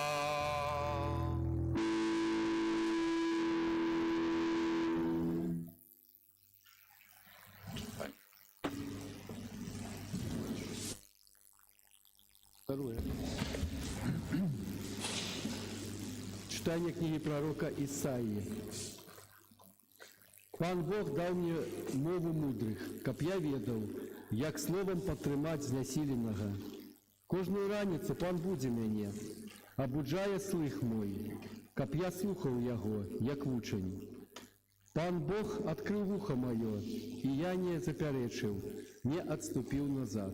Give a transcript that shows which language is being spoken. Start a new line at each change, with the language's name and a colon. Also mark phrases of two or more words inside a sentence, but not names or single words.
Russian: Второе. Читание книги пророка Исаии.
Belarusian: Пан Бог дал мне мову мудрых, каб я ведал, як словом падтрымаць знясіленага. Кожную раніцу Пан будзе мяне, абуджае слых мой, каб я слухаў яго, як вучань. Пан Бог адкрыў вуха маё, і я не запярэчыў, не адступіў назад.